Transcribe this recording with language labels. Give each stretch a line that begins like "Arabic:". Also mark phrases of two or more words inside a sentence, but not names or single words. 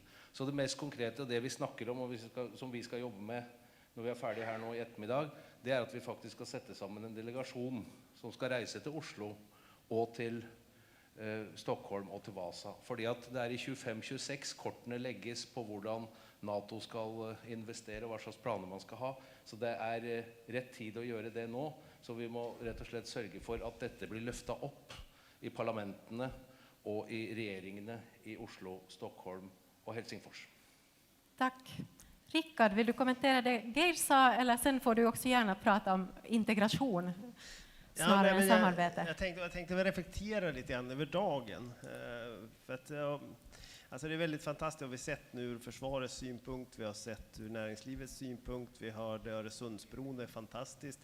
Norwegian: Så det mest konkrete, det vi snakker om, og som vi skal jobbe med når vi er ferdige her nå i ettermiddag, det er at vi faktisk skal sette sammen en delegasjon som skal reise til Oslo og til Stockholm
Swedish: och till Vasa.
Norwegian: Fordi at det i 25-26 kortene legges på hvordan NATO skal investere og hva slags planer man skal ha. Så det rett tid å gjøre det nå. Så vi må rett og slett sørge for at dette blir løftet opp i parlamentene
Swedish: och i regeringarna i Oslo, Stockholm och Helsingfors. Tack. Rickard, vill du kommentera det Geir sa, eller sen får du också gärna prata om integration snarare än samarbete? Jag tänkte reflektera lite grann över dagen. För att, alltså det är väldigt fantastiskt, vi har sett nu ur försvarets synpunkt, vi har sett ur näringslivets synpunkt, vi hörde Öresundsbron, det är fantastiskt.